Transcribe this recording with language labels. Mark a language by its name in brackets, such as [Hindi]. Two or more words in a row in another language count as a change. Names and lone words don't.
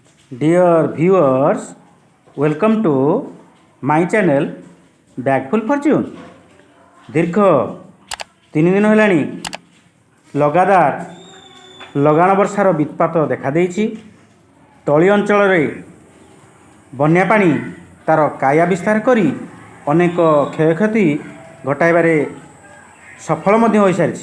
[English] Dear viewers, welcome to my channel Bagful Fortune. [Odia] ଦୀର୍ଘ 3 ଦିନ ହେଲାଣି ଲଗାତାର ଲଗାଣ ବର୍ଷାର ବିତ୍ପାତ ଦେଖାଦେଇଛି। ତଳି ଅଞ୍ଚଳରେ ବନ୍ୟା ପାଣି ତାର କାୟା ବିସ୍ତାର କରି ଅନେକ କ୍ଷୟକ୍ଷତି ଘଟାଇବାରେ ସଫଳ ମଧ୍ୟ ହୋଇସାରିଛି।